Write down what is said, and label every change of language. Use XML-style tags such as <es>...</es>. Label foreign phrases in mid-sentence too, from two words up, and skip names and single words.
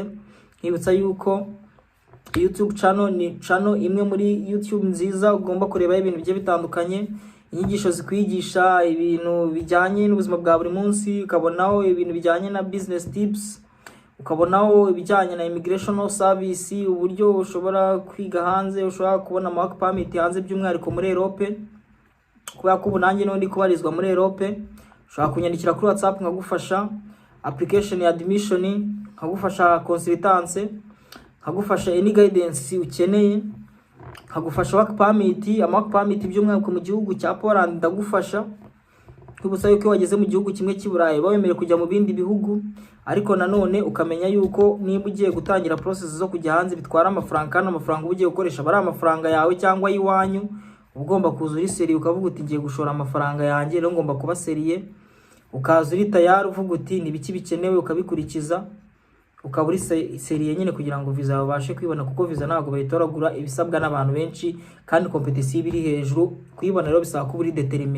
<rw>Nkibutsa yuko YouTube channel ni channel imwe muri YouTube nziza ugomba kureba ibintu bye bitandukanye, inyigisho zikwigisha ibintu bijyanye n'ubuzima bwa buri munsi, ukabonaho ibintu bijyanye na</rw> <en>business tips,</en> <rw>ukabonaho ibijyanye na</rw> <en>immigration service,</en> <rw>uburyo ushobora kwiga hanze, ushobora kubona</rw> <en>work permit</en> <rw>hanze by'umwihariko muri Europe, kubera ko ubu nanjye n'undi kubarizwa muri Europe. Ushobora kunyandikira kuri WhatsApp nkagufasha application ya admission, nkagufasha consultance, nkagufasha</rw> <en>any guidance</en> <rw>ukeneye, nkagufasha</rw> <en>work permit, work permit</en> <rw>by'umwihariko mu gihugu cya Poland ndagufasha. kwibutsa yuko wageze mu gihugu kimwe cy'Iburayi bawemerewe kujya mu bindi bihugu, ariko nanone ukamenya yuko niba ugiye gutangira process zo kujya hanze bitwara amafaranga, kandi amafaranga uba ugiye gukoresha bari amafaranga yawe cyangwa yiwanyu, ugomba kuza uri seriye ukavuga uti ngiye gushora amafaranga yanjye, rero ngomba kuba seriye, ukaza uri tayari uvuga uti ni biki bikenewe ukabikurikiza, ukaba uri seriye nyine kugira ngo visa babashe kwibona, kuko visa ntabwo bayitoragura, ibisabwa n'abantu benshi kandi competition iri hejuru, kuyibona rero bisaba kuba uri determine.</rw>